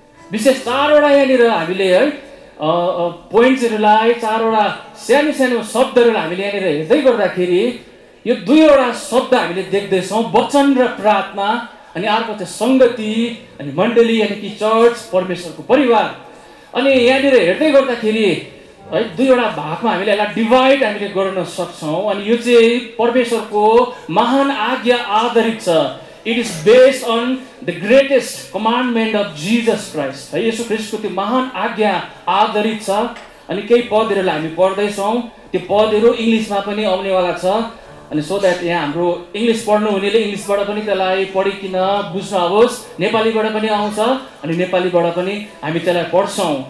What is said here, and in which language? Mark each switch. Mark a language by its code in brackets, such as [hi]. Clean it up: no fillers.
[ne] विशेष 4वटा यहाँनिर हामीले है पोइन्ट्सहरूलाई, 4वटा सानो शब्दहरूलाई हामीले यहाँनिर हेर्दै गर्दाखेरि यो 2वटा शब्द हामीले देख्दैछौँ, वचन र प्रार्थना। अनि अर्को चाहिँ सङ्गति अनि मण्डली यानि कि चर्च, परमेश्वरको परिवार। अनि यहाँनिर हेर्दै गर्दाखेरि है 2वटा भागमा हामीले यसलाई डिभाइड हामीले गर्न सक्छौँ। अनि यो चाहिँ परमेश्वरको महान आज्ञा आधारित छ। [en] It is based on the greatest commandment of Jesus Christ. [ne] है येशू ख्रीष्टको त्यो महान आज्ञा आधारित छ। अनि केही पदहरूलाई हामी पढ्दैछौँ, त्यो पदहरू इङ्ग्लिसमा पनि आउनेवाला छ। अनि सो द्याट यहाँ हाम्रो इङ्ग्लिस पढ्नु हुनेले इङ्ग्लिसबाट पनि त्यसलाई पढिकन बुझ्नु आओस्, नेपालीबाट पनि आउँछ अनि नेपालीबाट पनि हामी त्यसलाई पढ्छौँ।